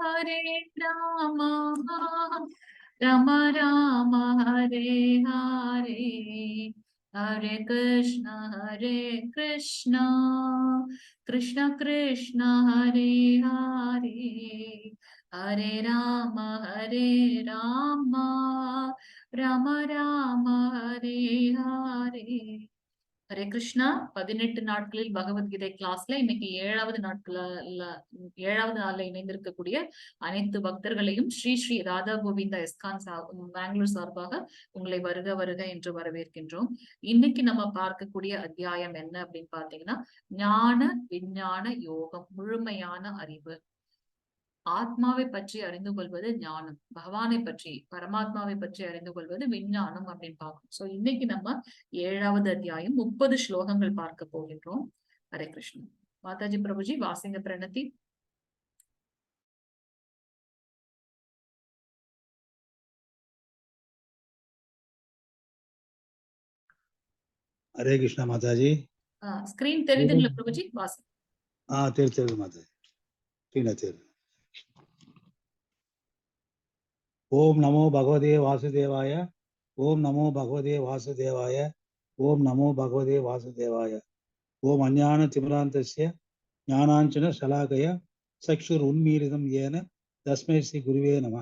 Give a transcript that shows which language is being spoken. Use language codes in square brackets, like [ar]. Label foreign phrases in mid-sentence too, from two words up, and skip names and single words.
[sa] राम राम हरे हरे हरे कृष्ण कृष्ण कृष्ण हरे हरे हरे राम राम राम हरे हरे हरे कृष्णा. [ta] 18 நாட்களில் பகவத்கீதை கிளாஸ்ல இன்னைக்கு 7வது நாள்ல இணைந்திருக்கக்கூடிய அனைத்து பக்தர்களையும் ஸ்ரீ ஸ்ரீ ராதா கோவிந்தா எஸ்கான் பெங்களூர் சார்பாக உங்களை வருக வருக என்று வரவேற்கின்றோம். இன்னைக்கு நம்ம பார்க்கக்கூடிய அத்தியாயம் என்ன அப்படின்னு பாத்தீங்கன்னா, ஞான விஞ்ஞான யோகம், முழுமையான அறிவு. ஆத்மாவை பற்றி அறிந்து கொள்வது ஞானம், பகவானை பற்றி பரமாத்மாவை பற்றி அறிந்து கொள்வது விஞ்ஞானம் அப்படின்னு பார்க்கணும். சோ இன்னைக்கு நம்ம 7வது அத்தியாயம் 30 ஸ்லோகங்கள் பார்க்க போகின்றோம். ஹரே கிருஷ்ணன். மாதாஜி பிரபுஜி வாசிங்க பிரணதி. [hi] हरे कृष्णा माताजी. [ta] स्क्रीन தெரியுதுங்களா பிரபுஜி? வாசிங்க. தெரியுது மாதாஜி. தெரியுது. [sa] ओम नमो भगवते वासुदेवाय. ओम नमो भगवते वासुदेवाय. ओम नमो भगवते वासुदेवाय. ओम अज्ञान तिमिरान्तस्य ज्ञानाञ्जन शलाकया चक्षुरुन्मीलितं येन तस्मै श्री गुरुवे नमः.